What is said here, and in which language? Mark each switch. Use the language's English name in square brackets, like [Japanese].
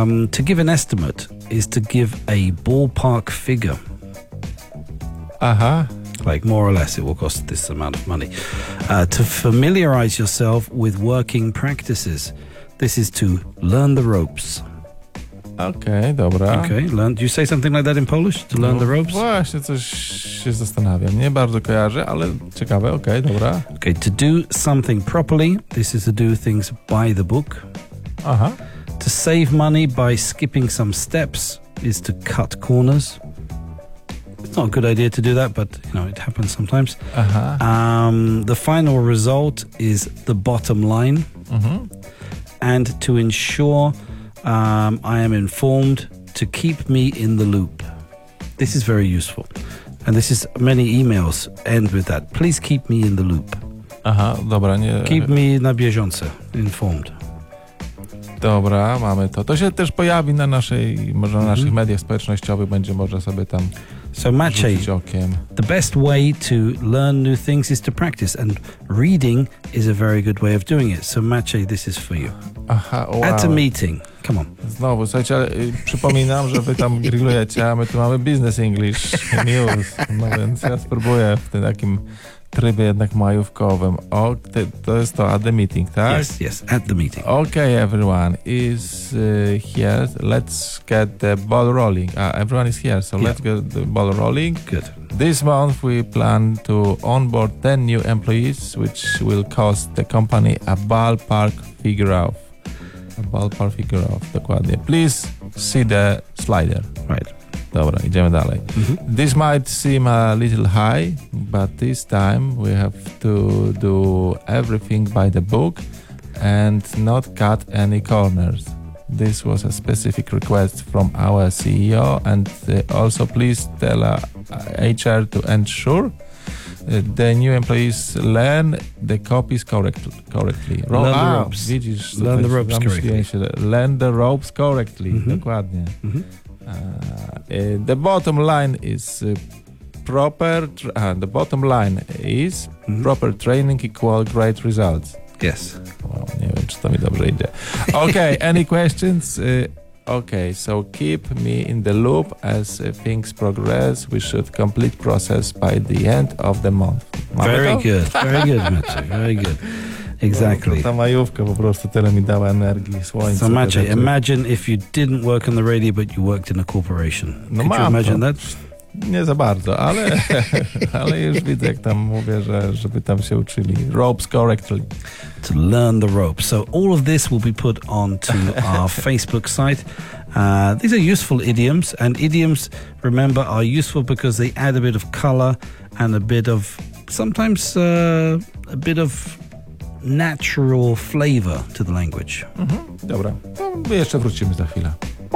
[English] To give an estimate is to give a ballpark figure. Aha. Like more or less, it will cost this amount of money. To familiarize yourself with working practices. This is to learn the ropes. [Polish] Okay, dobra. [English] Okay, learn. Do you say something like that in Polish? To learn the ropes? [Polish] Właśnie, coś się zastanawiam. Nie bardzo kojarzę, ale ciekawe. Okay, dobra. [English] Okay, to do something properly. This is to do things by the book. Aha. To save money by skipping some steps is to cut corners. It's not a good idea to do that, but, you know, it happens sometimes. Aha. The final result is the bottom line. Mhm. And to ensure I am informed, to keep me in the loop. This is very useful. And this is, many emails end with that. Please keep me in the loop. [Polish] Aha, dobra, nie... [English] Keep me [Polish] na bieżące, [English] informed. [Polish] Dobra, mamy to. To się też pojawi na naszej, może na naszych mediach społecznościowych, będzie może sobie tam [English] So Maciej, [Polish] rzucić okiem. [English] The best way to learn new things is to practice, and reading is a very good way of doing it. So Maciej, this is for you. Aha, wow. At a meeting, come on. [Polish] Znowu, słuchajcie, przypominam, że wy tam grillujecie, a my tu mamy Business English News, no więc ja spróbuję w tym takim trybie jednak majówkowym. O, to jest to, [English] at the meeting, [Polish] tak? [English] Yes, yes, at the meeting. Okay, everyone is here. Let's get the ball rolling. Everyone is here, so yeah. Let's get the ball rolling. Good. This month we plan to onboard 10 new employees, which will cost the company a ballpark figure of. A ballpark figure of, dokładnie. Please see the slider. Right. [Polish] Dobra, idziemy dalej. Mm-hmm. [English] This might seem a little high, but this time we have to do everything by the book and not cut any corners. This was a specific request from our CEO, and also please tell HR to ensure the new employees learn the copies correctly. Learn the ropes correctly. Learn the ropes correctly, dokładnie. Mm-hmm. The bottom line is proper. The bottom line is proper training equal great results. Yes. [Polish] Wow, nie wiem, czy to mi dobrze idzie. [English] Okay. Any questions? Okay. So keep me in the loop as things progress. We should complete process by the end of the month. Mamy very to? Good. Very good, Maciej. Very good. Exactly. [Polish] Ta majówka po prostu tyle mi dała energii, słońca. [English] So Maciej, imagine if you didn't work on the radio, but you worked in a corporation. [Polish] No [English] could [Polish] mam [English] you imagine [Polish] to. [English] That? [Polish] Nie za bardzo, ale, ale już widzę, jak tam mówię, że, żeby tam się uczyli. [English] Ropes correctly. To learn the ropes. So all of this will be put onto our Facebook site. These are useful idioms, and idioms, remember, are useful because they add a bit of color and a bit of, sometimes a bit of natural flavor to the language. [Polish] Mhm, dobra. No, jeszcze wrócimy za chwilę.